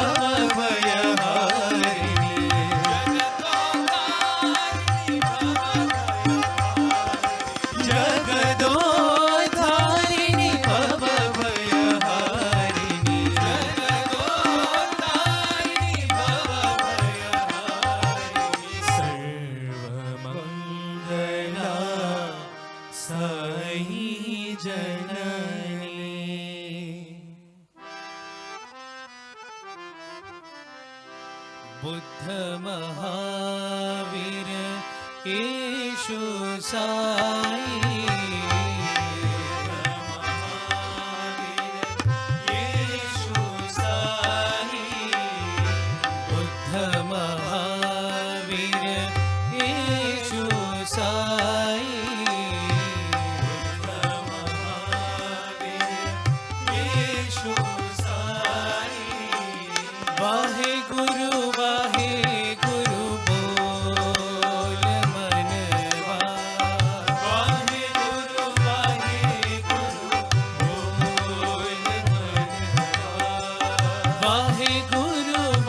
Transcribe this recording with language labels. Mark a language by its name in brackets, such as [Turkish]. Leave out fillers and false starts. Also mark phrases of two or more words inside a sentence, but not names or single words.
[Sanskrit] भवभयहारिणी जगदोद्धारिणी भवभयहारिणी सर्वमङ्गला [Hindi] साई जननी बुद्ध महावीर येशु साई येशु साई बुद्ध महावीर येशु साई बुद्ध महावीर येशु साई वाहे गुरु बोल मनवा वाहे गुरु बोल मनवा वाहे गुरु